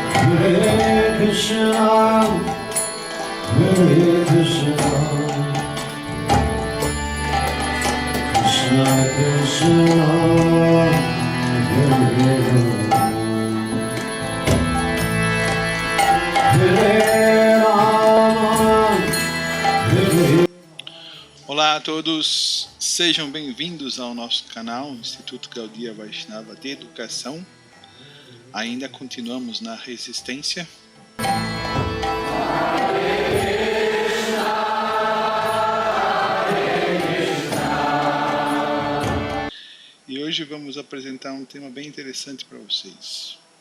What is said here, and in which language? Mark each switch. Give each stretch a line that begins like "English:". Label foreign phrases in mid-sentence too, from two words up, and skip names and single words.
Sanskrit: Hare Krishna, Hare Krishna, Krishna Krishna, Hare Hare Rama, Hare.
Portuguese: Olá a todos, sejam bem-vindos ao nosso canal Instituto Gaudiya Vaishnava de Educação. Ainda continuamos na resistência. E hoje vamos apresentar um tema bem interessante para vocês.